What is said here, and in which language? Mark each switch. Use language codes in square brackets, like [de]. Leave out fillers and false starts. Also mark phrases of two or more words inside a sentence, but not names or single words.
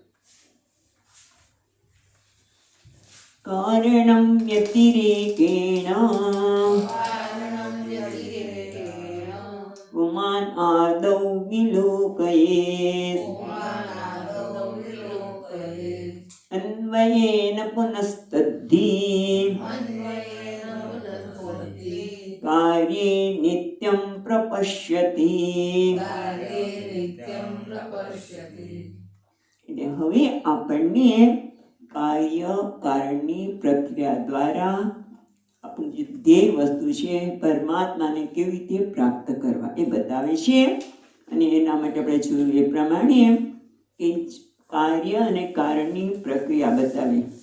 [sa] कारणं व्यतिरेकेण पुमान् आदौ विलोकयेत् अन्वयेन पुनस्तद्धि कार्ये नित्यं प्रपश्यति। [gu] હવે આપણને કાર્ય કારણની પ્રક્રિયા દ્વારા આપણું જે ધ્યેય વસ્તુ છે પરમાત્માને કેવી રીતે પ્રાપ્ત કરવા એ બતાવે છે અને એના માટે આપણે જોયું એ પ્રમાણે કે કાર્ય અને કારણની પ્રક્રિયા બતાવી